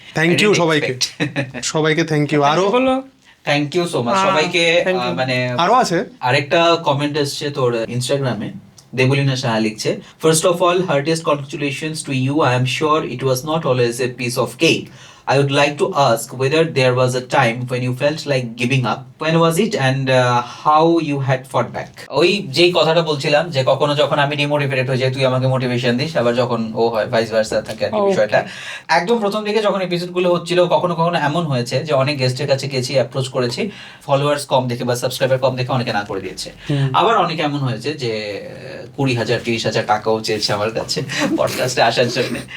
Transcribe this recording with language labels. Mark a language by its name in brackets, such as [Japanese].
[English] thank you [Bangla] সবাইকে [English] Thank you. আরো thank you so much [Bangla] সবাইকে। মানে আরো আছে আরেকটা কমেন্ট এসছে তোর ইনস্টাগ্রামে, দেবলীনা সাহা লিখছে, [English] First of all heartiest congratulations to you, I am sure it was not always a piece of cake. I would like to ask whether there was a time when you felt like giving up. When was it and how you had fought back? [Bangla] ওই যেই কথাটা বলছিলাম যে কখনো যখন আমি demotivated হয়ে যাই তুই আমাকে মোটিভেশন দিস, আবার যখন ও হয় ভাইস ভার্সা থাকে আর কি বিষয়টা। একদম প্রথম দিকে যখন এপিসোড গুলো হচ্ছিল কখনো কখনো এমন হয়েছে যে অনেক গেস্টের কাছে গেছি, অ্যাপ্রোচ করেছি, ফলোয়ার্স কম দেখে বা সাবস্ক্রাইবার কম দেখে অনেকে না করে দিয়েছে। আবার অনেকে এমন হয়েছে যে 20,000 30,000 টাকাও চেয়েছে আমার কাছে পডকাস্টে আসার জন্য।